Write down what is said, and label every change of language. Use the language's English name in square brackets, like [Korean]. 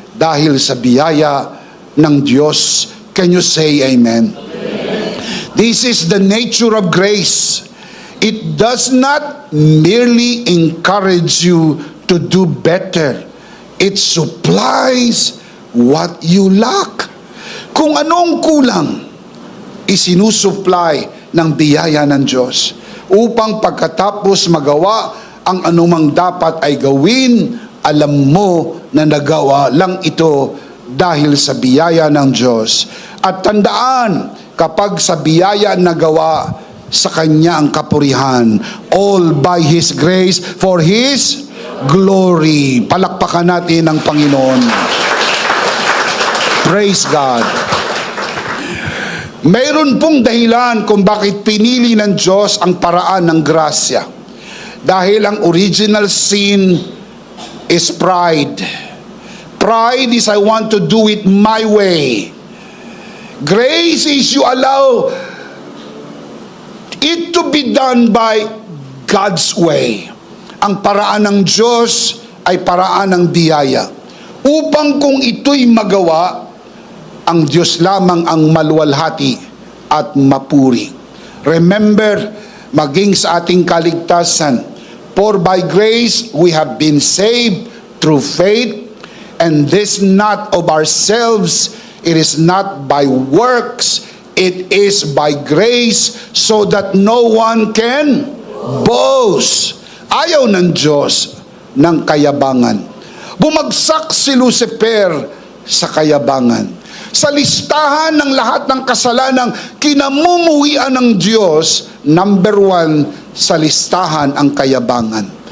[Filipino] Dahil sa biyaya ng Diyos. [English] Can you say amen? Amen. This is the nature of grace. It does not merely encourage you to do better. It supplies what you lack. [Filipino] Kung anong kulang, isinusupply ng biyaya ng Diyos upang pagkatapos magawa ang anumang dapat ay gawin, alam mo na nagawa lang ito dahil sa biyaya ng Diyos. At tandaan, kapag sa biyaya nagawa, sa Kanya ang kapurihan, [English] all by His grace for His glory. [Filipino] Palakpakan natin ang Panginoon. [English] Praise God. [Filipino] Mayroon pong dahilan kung bakit pinili ng Diyos ang paraan ng grasya. Dahil ang [English] original sin is pride. Pride is I want to do it my way. Grace is you allow it to be done by God's way. [Filipino] Ang paraan ng Diyos ay paraan ng biyaya. Upang kung ito'y magawa, ang Diyos lamang ang maluwalhati at mapuri. [English] Remember, [Filipino] maging sa ating kaligtasan, [English] for by grace we have been saved through faith, and this not of ourselves, it is not by works, it is by grace, so that no one can boast. [Filipino] Ayaw ng Diyos ng kayabangan. Bumagsak si Lucifer sa kayabangan. Sa listahan ng lahat ng kasalanang kinamumuhian ng Diyos, number 1 sa listahan ang kayabangan.